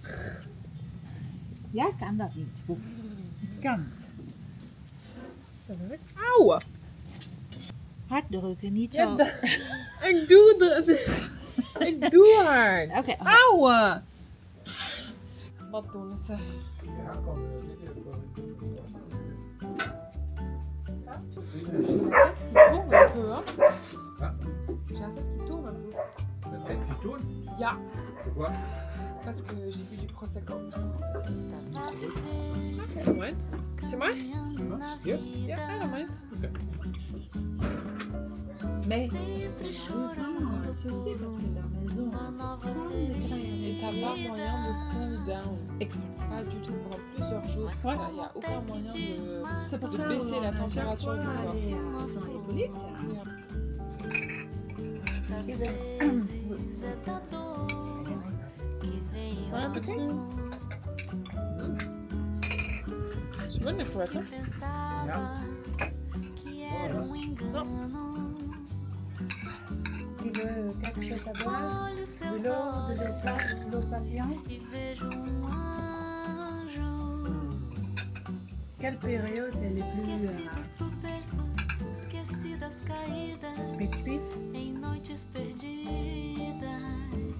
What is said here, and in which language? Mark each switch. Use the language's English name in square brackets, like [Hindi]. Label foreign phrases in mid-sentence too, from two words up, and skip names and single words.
[Dutch] Jij kan dat niet. Boek. Ik kan het. Zullen we het? Auw! Hard drukken, niet zo. Ja, ik doe het. Ik doe hard. Oké. Auw! Wat doen ze? Ja, kom. Ah. [French] J'attends qu'il tourne un peu. Peut-être qu'il tourne. Ya. Pourquoi? Parce que j'ai bu du prosecco. [Portuguese] Estava a viver, [English] I don't mind. Do you mind? [Portuguese] caminhando na [English] Yeah. [Portuguese] vida, [English] Yeah, I don't mind. [French] Mais [Portuguese] sempre chorando [French] ceci parce que la maison [Portuguese] uma nova [French] Et t'as pas moyen de [English] cool down. [French] exact. Pas du tout pendant plusieurs jours. Il Ouais. n'y a aucun moyen de. C'est pour de ça baisser on la a chaque température fois du corps. allé à Saint-Hippolyte. [English] Yeah. [Portuguese] das vezes é da dor que vem [French] Ouais, un peu de C'est bonne la croate, hein? [Portuguese] pensava que era engano. [French] Tu veux quelque chose à boire? [Portuguese] Olho [French] De [Portuguese] seus [French] l'eau, de [Portuguese] olhos [French] l'eau papillon? [Portuguese] e vejo anjo. [French] Quelle période est le [Portuguese] Esqueci [French] plus [Portuguese] dos tropeços, esqueci das caídas [French] speed? [Portuguese] em noites perdidas.